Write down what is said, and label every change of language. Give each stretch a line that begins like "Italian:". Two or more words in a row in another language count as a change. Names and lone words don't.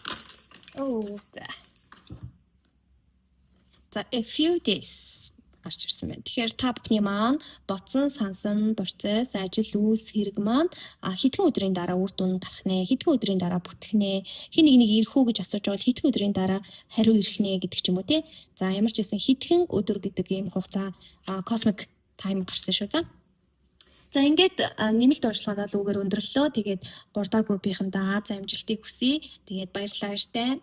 Mongolian: За
English: a few days
Mongolian: гарч ирсэн. гэсэн байна. Тэгэхээр та бүхний маань бодсон, сансан процесс, ажил, үйлс, хэрэг маань хэдхэн өдрийн дараа үр дүн гарах нэ, хэдхэн өдрийн дараа бүтэх нэ, хин нэг ирэх үү гэж асууж бол хэдхэн өдрийн дараа хариу ирэх нэ гэдэг ч юм уу тий. За ямар ч байсан хэдхэн өдөр гэдэг ийм хугацаа
English: cosmic time
Mongolian: гарсан шүү. За ингээд нэмэлт урьдчилгаанаа лүүгээр өндөрлөө. Тэгээд 3 дахь группийнхэндээ Аз амжилтыг хүсье. Тэгээд баярлалаа штэ.